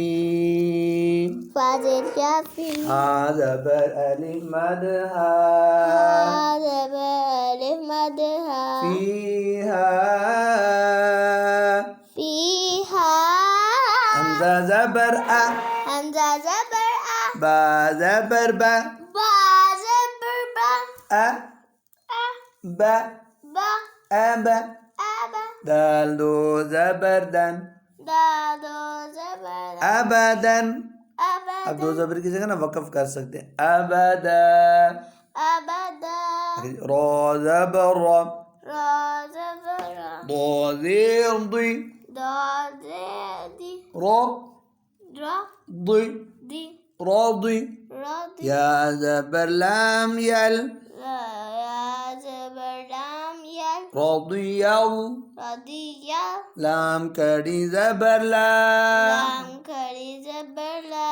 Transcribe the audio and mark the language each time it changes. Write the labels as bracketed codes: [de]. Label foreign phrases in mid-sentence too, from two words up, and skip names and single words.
[ur] فاضل یافی ہا زبر الف مد ہا ہا زبر الف مد ہا فیہا فیہا حمزہ زبر ا حمزہ زبر آ با زبر با با زبر با ا با با ابا ابا دال دو زبر دن دادو زبر ابدن ابدا اب دو زبر کی جگہ نا وقف کر سکتے ہیں ابدا ابدا را زبر را را زبر ضا زیر ضی دادی را را ضی دی راضی راضی یا زبر لام یل یا زبر لام یل راضی رضی لام کڑی زبر لا لام کھڑی زبر لا